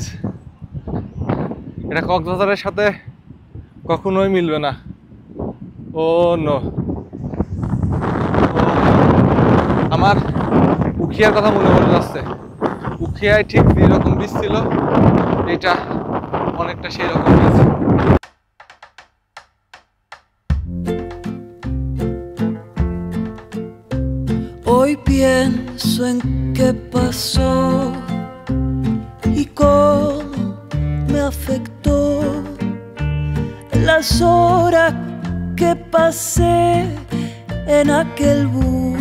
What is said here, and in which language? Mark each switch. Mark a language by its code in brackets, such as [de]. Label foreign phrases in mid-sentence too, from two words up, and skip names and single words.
[bn] এটা কক্সবাজারের সাথে কখনোই মিলবে না। [en] oh no, [bn] আমার উখিয়ার কথা মনে পড়ে যাচ্ছে। উখিয়ায় ঠিক যেরকম বীজ ছিল, এটা অনেকটা সেই রকম বীজ। [es] Hoy pienso en qué pasó y cómo me afectó las horas que pasé en aquel bus.